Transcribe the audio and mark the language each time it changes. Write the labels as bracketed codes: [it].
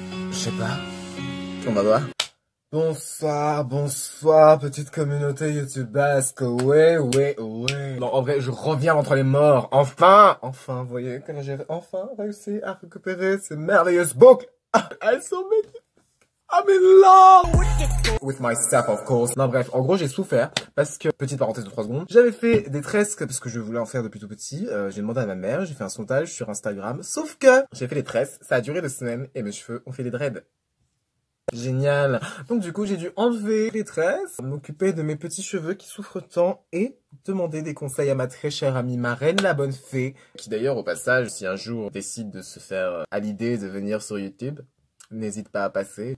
[fr] Je sais pas. On va voir. Bonsoir, bonsoir, petite communauté youtubesque, ouais. Non, en vrai, je reviens entre les morts, enfin, vous voyez, quand j'ai enfin réussi à récupérer ces merveilleuses boucles. Ah, elles sont magnifiques. [en] I'm in love with myself, of course. [fr] Non, bref, en gros, j'ai souffert parce que, petite parenthèse de 3 secondes, j'avais fait des tresses parce que je voulais en faire depuis tout petit. J'ai demandé à ma mère, j'ai fait un sondage sur Instagram. Sauf que j'ai fait les tresses, ça a duré 2 semaines et mes cheveux ont fait des dreads. Génial. Donc du coup, j'ai dû enlever les tresses, m'occuper de mes petits cheveux qui souffrent tant et demander des conseils à ma très chère amie Marraine, la bonne fée, qui d'ailleurs, au passage, si un jour décide de se faire à l'idée de venir sur YouTube, n'hésite pas à passer.